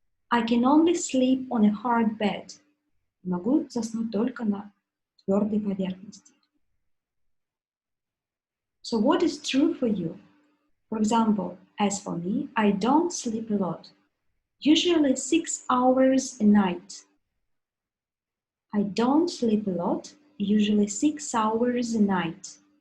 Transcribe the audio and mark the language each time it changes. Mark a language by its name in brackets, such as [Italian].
[English] I can only sleep on a hard bed. [Russian] Могу заснуть только на твердой поверхности. [English] So what is true for you? For example, as for me, I don't sleep a lot. Usually 6 hours a night. I don't sleep a lot, usually 6 hours a night.